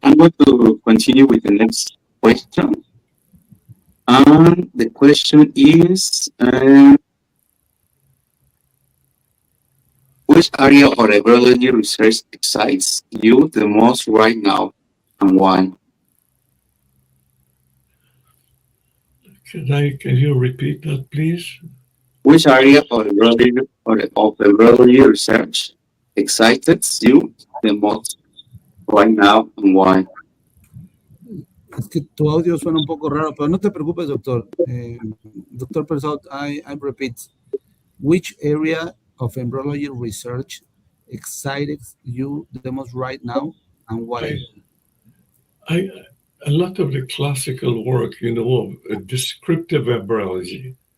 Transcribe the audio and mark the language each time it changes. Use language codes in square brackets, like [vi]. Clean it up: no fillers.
[en] I'm going to continue with the next question. And the question is, which area of embryology research excites you the most right now, and why? Can you repeat that, please? Which area of embryology research excites you the most right now, and why? [es] Es que tu audio suena un poco raro, pero no te preocupes, doctor. [en] Doctor Persaud, I repeat, which area of embryology research excites you the most right now, and why? A lot of the classical work, of descriptive embryology.